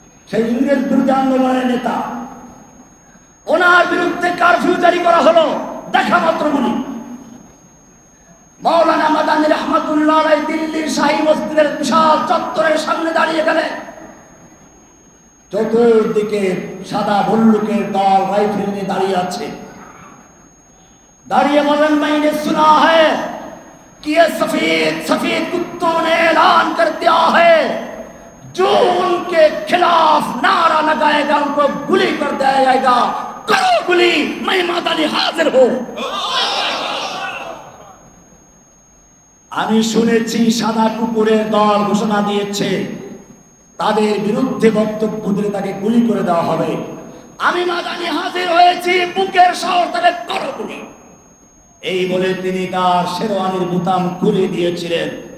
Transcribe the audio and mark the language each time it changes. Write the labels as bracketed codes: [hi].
[bn] সেই ইংরেজ বিরোধী আন্দোলনের নেতা, ওনার বিরুদ্ধে কারফিউ জারি করা হলো। দেখা মাত্র বলি, মাওলানা মাদানী রহমাতুল্লাহ আলাইহি দিল্লির শাহী মসজিদের বিশাল চত্বরের সামনে দাঁড়িয়ে গেলেন। চতুর্দিকে সাদা ভল্লুকের দল রাইফেল নিয়ে দাঁড়িয়ে আছে। [hi] दाड़िए मौलाना मैंने सुना है कि ये सफेद सफेद कुत्तों ने ऐलान कर दिया है जो उनके खिलाफ नारा लगाएगा उनको गुली कर दिया जाएगा। करो गुली, मैं मादानी हाजिर हूं। [bn] আমি শুনেছি সাদা কুকুরের দল ঘোষণা দিয়েছে তাদের বিরুদ্ধে বক্তব্য দিলে তাকে গুলি করে দেওয়া হবে। আমি মাদানি হাজির হয়েছি, বুকের সাহস তাহলে করো তুমি। এই বলে তিনি তার শেরওয়ানির বুতাম খুলে দিয়েছিলেন।